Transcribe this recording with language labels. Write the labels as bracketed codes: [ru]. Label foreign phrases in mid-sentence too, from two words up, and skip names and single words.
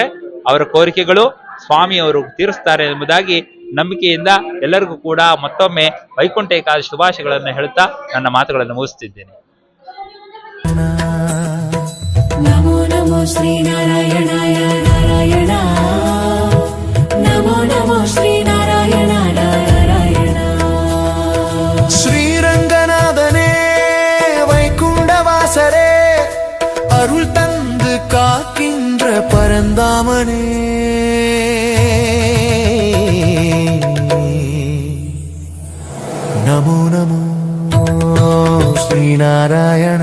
[kn] ಅವರ ಕೋರಿಕೆಗಳು ಸ್ವಾಮಿಯವರು ತೀರಿಸ್ತಾರೆ ಎಂಬುದಾಗಿ ನಂಬಿಕೆಯಿಂದ ಎಲ್ಲರಿಗೂ ಕೂಡ ಮತ್ತೊಮ್ಮೆ ವೈಕುಂಠ ಏಕಾದಶಿ ಶುಭಾಶಯಗಳನ್ನು ಹೇಳುತ್ತಾ ನನ್ನ ಮಾತುಗಳನ್ನು ಮುಗಿಸುತ್ತಿದ್ದೇನೆ. [sa] नमो नमो श्रीनारायणाय नारायण, नमो नमो श्रीनारायण नारायण. [ta] ஸ்ரீரங்கநாதனே வைகுண்டவாசரே அருள் தந்து காக்கின்ற பரந்தாமனே, [sa] नमो नमो श्रीनारायण.